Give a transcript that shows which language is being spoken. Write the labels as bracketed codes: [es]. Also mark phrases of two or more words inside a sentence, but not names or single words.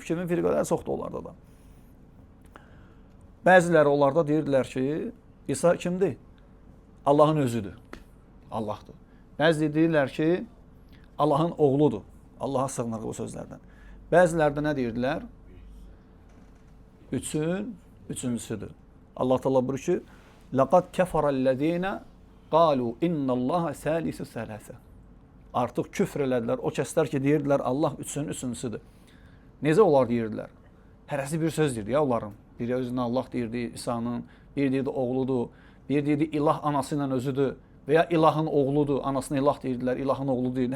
[az] Kimin firqələri çoxdur onlarda da. Bəziləri onlarda deyirdilər ki, İsa kimdir? Allahın özüdür. Allahdır. Bəziləri deyirlər ki, Allahın oğludur. Allaha sığınırıq bu sözlərdən. Bəziləri də nə deyirdilər? Üçüncüsüdür. Allah Teala buyurur ki, [ar] لَقَدْ كَفَرَ الَّذ۪ينَ قَالُوا اِنَّ اللّٰهَ ثَالِثُ ثَلَاثَ [az] Artıq küfr elədilər. O kəslər ki, deyirdilər Allah üçüncüsüdür. Necə onlar deyirdilər? Hərəsi bir söz deyirdi ya onların. Biri özünə Allah deyirdi İsa'nın, biri deyirdi oğludur, biri deyirdi ilah anası ilə özüdür və ya ilahın oğludur, anasına ilah deyirdilər, ilahın oğlu deyirdi.